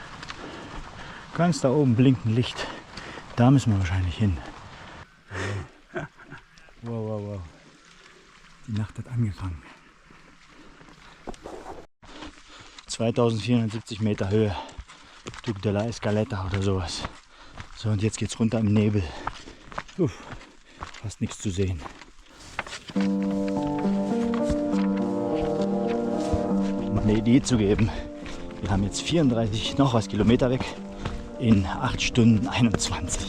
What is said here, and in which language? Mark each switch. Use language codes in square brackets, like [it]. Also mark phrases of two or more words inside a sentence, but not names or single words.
[de] Ganz da oben blinkt ein Licht. Da müssen wir wahrscheinlich hin. Wow, wow, wow. Die Nacht hat angefangen. 2470 Meter Höhe. Duc de la Escaleta oder sowas. So, und jetzt geht's runter im Nebel. Fast nichts zu sehen. Um eine Idee zu geben, wir haben jetzt 34 noch was Kilometer weg in 8 Stunden 21.